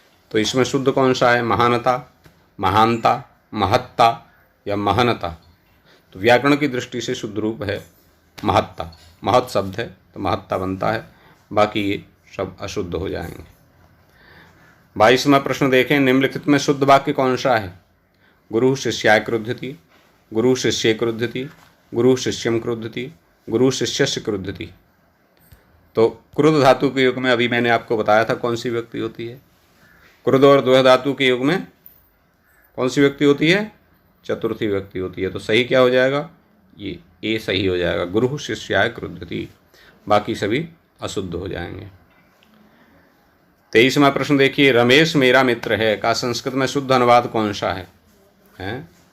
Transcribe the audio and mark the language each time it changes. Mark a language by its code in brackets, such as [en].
[hi] तो इसमें शुद्ध कौन सा है? महानता, महानता, महत्ता या महनता? तो व्याकरण की दृष्टि से शुद्ध रूप है महत्ता। महत् शब्द है तो महत्ता बनता है। बाकी ये सब अशुद्ध हो जाएंगे। 22वां प्रश्न देखें, निम्नलिखित में शुद्ध वाक्य कौन सा है? [sa] गुरु शिष्याय क्रुध्यति, गुरु शिष्ये क्रुध्यति, गुरु शिष्यम क्रुध्यति, गुरु शिष्यस्य क्रुध्यति। [hi] तो क्रुद्ध धातु के युग में अभी मैंने आपको बताया था कौन सी विभक्ति होती है। क्रुद्ध और द्वय धातु के युग में कौन सी विभक्ति होती है? चतुर्थी विभक्ति होती है। तो सही क्या हो जाएगा? ये ए सही हो जाएगा, [sa] गुरु शिष्याय क्रुध्यति। [hi] बाकी सभी अशुद्ध हो जाएंगे। 23वां प्रश्न देखिए, रमेश मेरा मित्र है का संस्कृत में शुद्ध अनुवाद कौन सा है?